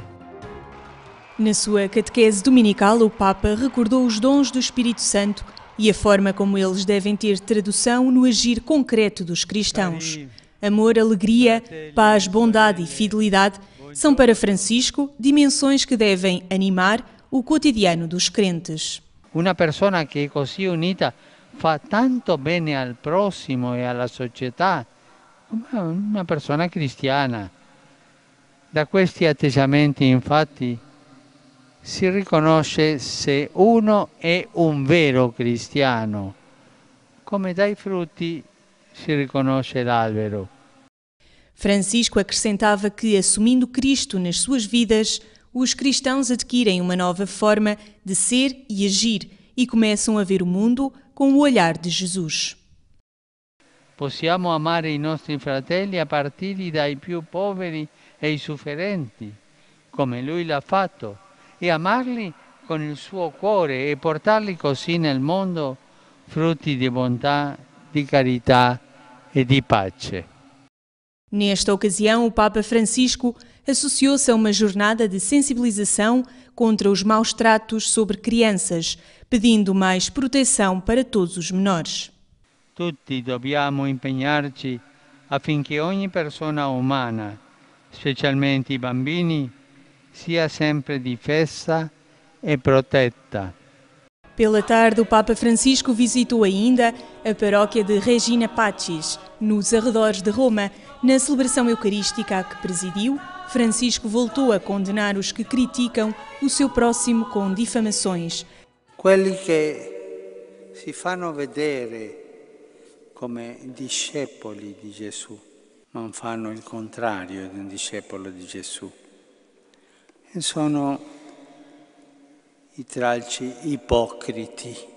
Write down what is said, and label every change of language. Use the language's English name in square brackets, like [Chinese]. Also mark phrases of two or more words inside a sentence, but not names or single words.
[Portuguese] Na sua catequese dominical, o Papa recordou os dons do Espírito Santo e a forma como eles devem ter tradução no agir concreto dos cristãos. Amor, alegria, paz, bondade e fidelidade são para Francisco dimensões que devem animar o cotidiano dos crentes. [Italian] Una persona che è così unita fa tanto bene al prossimo e alla società, una persona cristiana. Da questi atteggiamenti, infatti, si riconosce se uno è un vero cristiano, come dai frutti si riconosce l'albero. [Portuguese] Francisco acrescentava que, assumindo Cristo nas suas vidas, os cristãos adquirem uma nova forma de ser e agir e começam a ver o mundo com o olhar de Jesus. [Italian] Possiamo amare i nostri fratelli a partire dai più poveri e i sofferenti, come lui l'ha fatto, e amarli con il suo cuore e portarli così nel mondo frutti di bontà, di carità e di pace. [Portuguese] Nesta ocasião, o Papa Francisco associou-se a uma jornada de sensibilização contra os maus tratos sobre crianças, pedindo mais proteção para todos os menores. [Italian] Tutti dobbiamo impegnarci affinché ogni persona umana, specialmente i bambini, sia sempre difesa e protetta. [Portuguese] Pela tarde, o Papa Francisco visitou ainda a paróquia de Regina Pacis, nos arredores de Roma. Na celebração eucarística a que presidiu, Francisco voltou a condenar os que criticam o seu próximo com difamações. [Italian] Quelli che si fanno vedere come discepoli di Gesù, non fanno il contrario di un discepolo di Gesù. E sono i tralci ipocriti.